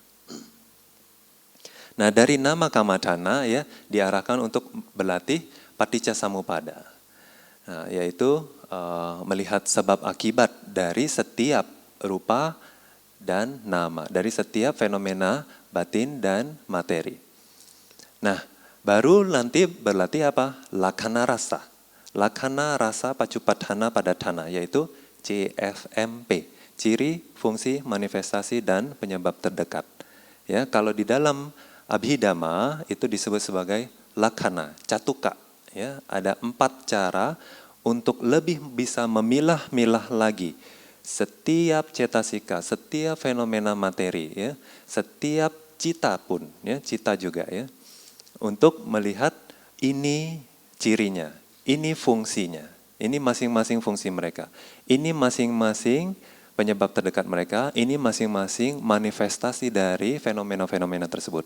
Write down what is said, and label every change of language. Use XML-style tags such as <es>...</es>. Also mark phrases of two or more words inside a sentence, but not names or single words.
<id>Nah, dari</id> <pi>nama kamathana,</pi> <id>ya, diarahkan untuk berlatih</id> <pi>paticca samuppada.</pi> <id>Nah, yaitu melihat sebab akibat dari setiap rupa dan nama, dari setiap fenomena batin dan materi. Nah, Baru nanti berlatih apa?</id> <pi>Lakkhana rasa. Lakkhana rasa pacupadhana padatthana,</pi> <id>yaitu CFMP. Ciri, fungsi, manifestasi, dan penyebab terdekat. Ya, kalau di dalam Abhidhamma itu disebut sebagai</id> <pi>lakkhana, catuka.</pi> <id>Ya, ada 4 cara untuk lebih bisa memilah-milah lagi setiap cetasika, setiap fenomena materi, ya, setiap cita pun, ya, cita juga, ya, untuk melihat ini cirinya, ini fungsinya, ini masing-masing fungsi mereka, ini masing-masing penyebab terdekat mereka, ini masing-masing manifestasi dari fenomena-fenomena tersebut.</id>